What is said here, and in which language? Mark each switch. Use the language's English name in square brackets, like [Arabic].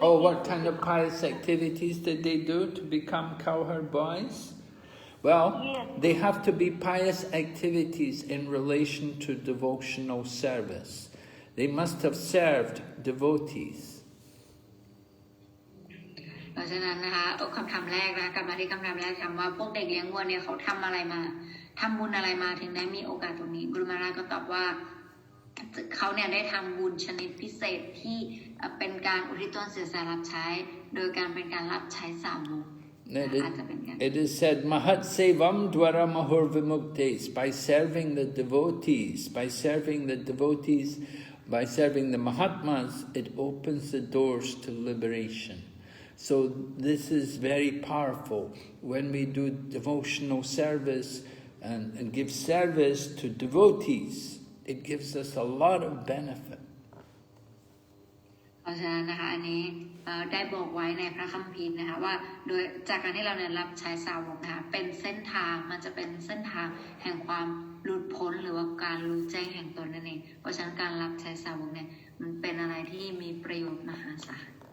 [English] Oh, what kind of pious activities did they do to become cowherd boys? Well, yes. They have to be pious activities in relation to devotional service. They must have served devotees. [Thai] เพราะฉะนั้นนะคะคำถามแรกนะกลับมาที่คำถามแรกถามว่าพวกเด็กเลี้ยงวัวเนี่ยเขาทำอะไรมาทำบุญอะไรมาถึงได้มีโอกาสตรงนี้กุรุมาราก็ตอบว่าเขาเนี่ยได้ทำบุญชนิดพิเศษที่เป็นการอุทิศตนเสียสละรับใช้โดยการเป็นการรับใช้สาวก [English] It is said, [Sanskrit] Mahat Sevam Dwara Mahur Vimuktes, [English] by serving the devotees, by serving the Mahatmas, it opens the doors to liberation. So this is very powerful. When we do devotional service and give service to devotees, it gives us a lot of benefit. [Thai] เพราะฉะนั้นนะคะอันนี้ได้บอกไว้ในพระคัมภีร์นะคะว่าโดยจากการที่เราเนี่ยรับใช้สาวกนะคะเป็นเส้นทางมันจะเป็นเส้นทางแห่งความหลุดพ้นหรือว่าการรู้แจ้งแห่งตนนั่นเองเพราะฉะนั้นการรับใช้สาวกเนี่ย มันเป็นอะไรที่มีประโยชน์มหาศาล